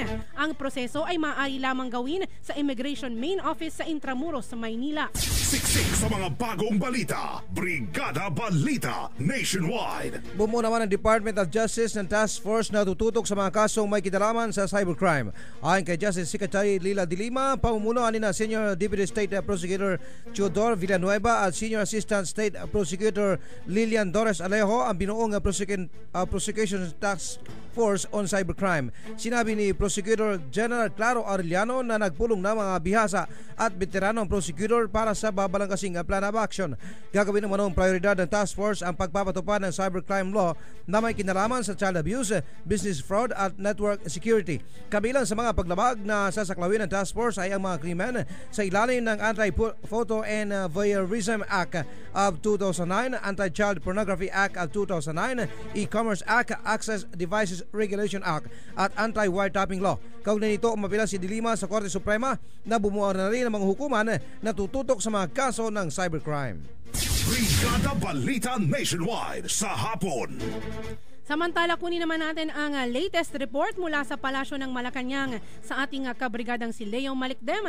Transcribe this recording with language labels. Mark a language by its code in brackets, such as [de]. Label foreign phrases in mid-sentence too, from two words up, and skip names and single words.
[tl] Ang proseso ay maaari lamang gawin sa Immigration Main Office sa Intramuros, Maynila. Siksik sa mga bagong balita. Brigada Balita Nationwide. Bumuo naman ang Department of Justice ng Task Force na tututok sa mga kasong may kinalaman sa cybercrime. Ayon kay Justice Secretary Leila de Lima, pamumunuan ni Senior Deputy State Prosecutor Teodoro Villanueva at Senior Assistant State Prosecutor Lilian Torres Alejo ang binuong Prosecution Task Force on Cybercrime. Sinabi ni Prosecutor General Claro Arellano na nagpulong na mga bihasa at veteranong prosecutor para sa babalangkasing [en] plan of action. [tl] Gagawin naman ng prioridad ng task force ang pagpapatupad ng cybercrime law na may kinalaman sa [en] child abuse, business fraud [tl] at [en] network security. [tl] Kabilang sa mga paglabag na sasaklawin ng task force ay ang mga krimen sa ilalim ng Anti-Photo and Voyeurism Act of 2009, Anti-Child Pornography Act of 2009, E-Commerce Act, Access Devices Regulation Act at Anti-Wiretapping Law. Kaugnay nito, umapila si de Lima sa Korte Suprema na bumuo na rin ang mga hukuman na tututok sa mga kaso ng cybercrime. Brigada Balita Nationwide sa hapon. Samantala, kunin naman natin ang [en] latest report [tl] mula sa Palasyo ng Malacanang sa ating kabrigadang si Leo Malikdem.